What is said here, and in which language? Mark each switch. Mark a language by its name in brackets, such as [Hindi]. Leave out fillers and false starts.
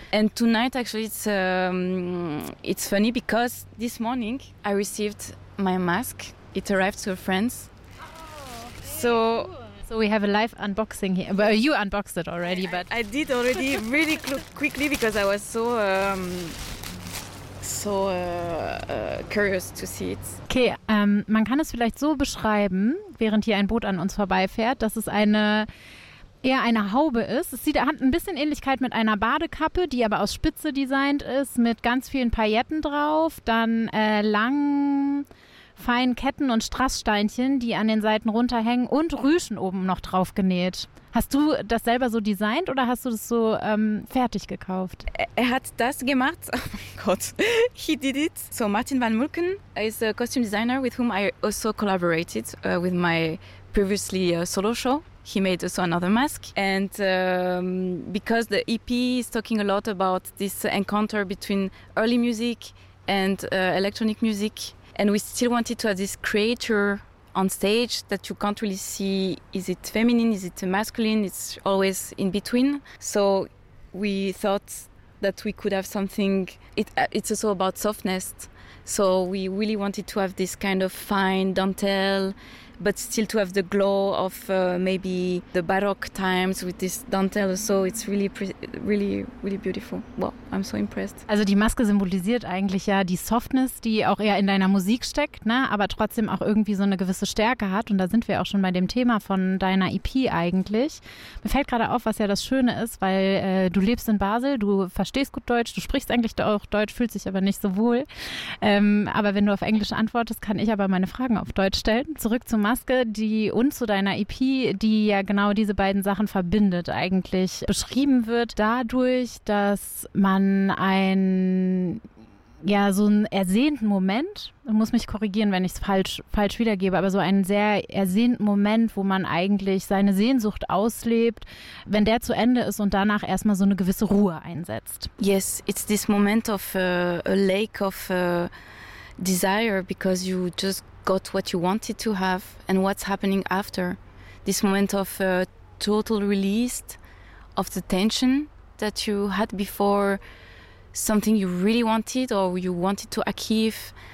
[English] And tonight actually it's funny because this morning I received my mask. It arrived to a friend. So we have a live unboxing here. Well, you unboxed it already. But I did already really quickly because I was so curious to see it. [German] Okay, man kann es vielleicht so beschreiben, während hier ein Boot an uns vorbeifährt, dass es eher eine Haube ist. Es sieht, hat ein bisschen Ähnlichkeit mit einer Badekappe, die aber aus Spitze designt ist, mit ganz vielen Pailletten drauf, dann langen, feinen Ketten und Strasssteinchen, die an den Seiten runterhängen und Rüschen oben noch drauf genäht. Hast du das selber so designt oder hast du das so fertig gekauft? Er hat das gemacht. Oh mein Gott. [English] He did it. So Martin van Mulken is a costume designer with whom I also collaborated with my previously solo show. He made also another mask. And because the EP is talking a lot about this encounter between early music and electronic music, and we still wanted to have this creator on stage that you can't really see, is it feminine, is it masculine, it's always in between. So we thought that we could have something, it's also about softness. So we really wanted to have this kind of fine dentelle, but still to have the glow of maybe the Baroque times with this dentelle. So it's really, really, really beautiful. Wow, I'm so impressed. [German] Also die Maske symbolisiert eigentlich ja die Softness, die auch eher in deiner Musik steckt, ne? Aber trotzdem auch irgendwie so eine gewisse Stärke hat. Und da sind wir auch schon bei dem Thema von deiner EP eigentlich. Mir fällt gerade auf, was ja das Schöne ist, weil du lebst in Basel, du verstehst gut Deutsch, du sprichst eigentlich auch Deutsch, fühlst dich aber nicht so wohl. Aber wenn du auf Englisch antwortest, kann ich aber meine Fragen auf Deutsch stellen. Zurück zum Maske, die und zu deiner EP, die ja genau diese beiden Sachen verbindet, eigentlich beschrieben wird dadurch, dass man einen, ja, so einen ersehnten Moment, ich muss mich korrigieren, wenn ich es falsch wiedergebe, aber so einen sehr ersehnten Moment, wo man eigentlich seine Sehnsucht auslebt, wenn der zu Ende ist und danach erstmal so eine gewisse Ruhe einsetzt. [English] Yes, it's this moment of a lake of desire, because you just got what you wanted to have and what's happening after. This moment of total release of the tension that you had before, something you really wanted or you wanted to achieve.